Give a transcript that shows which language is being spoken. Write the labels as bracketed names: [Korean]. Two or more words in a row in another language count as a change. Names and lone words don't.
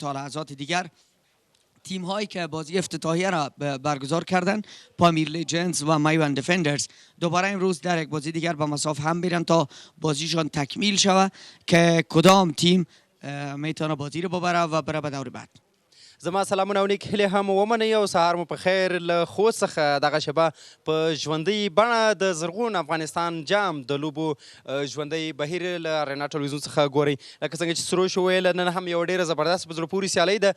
[Persian] تا لحظات دیگر تیم هایی که بازی افتتاحیه را برگزار کردن، پامیر لیجندز و مایوند دفندرز، دوباره امروز در یک بازی دیگر به مساف هم میرن تا بازیشان تکمیل شود که کدام تیم میتونه بازی رو ببره و بره به دور بعد. [Pashto] زما سلامونه او نیک هیلې هم ومنئ او سهار مو په خیر. له خوست څخه دغه شیبه په ژوندۍ بڼه د زرغون افغانستان جام د لوبو ژوندۍ بهیر له اریانا ټلویزیون څخه ګورئ. لکه څنګه چې سروش وویل، نن هم یوه ډېره زبردست په زړه پورې سیالۍ ده.